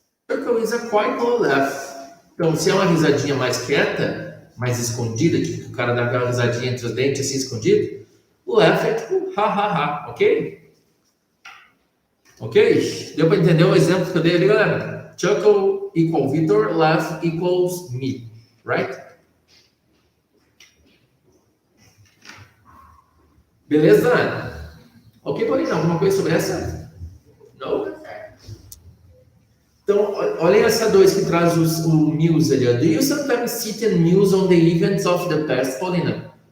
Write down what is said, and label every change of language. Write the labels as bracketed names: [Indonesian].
[English] Choco is a quietly laugh. [Portuguese] Então, se é uma risadinha mais quieta, mais escondida, que o cara dá aquela risadinha entre os dentes assim, escondido, o laugh é tipo ha, ha, ha, ok? Ok? Deu para entender o exemplo que eu dei ali, galera? [English] Chuckle equal Victor, laugh equals me, right? [Portuguese] Beleza? Ok, Paulina, alguma coisa sobre essa? Não? Tudo certo. Então, olhem essa 2 que traz o muse ali. [English] Do you sometimes sit and muse on the events of the past, Paulina?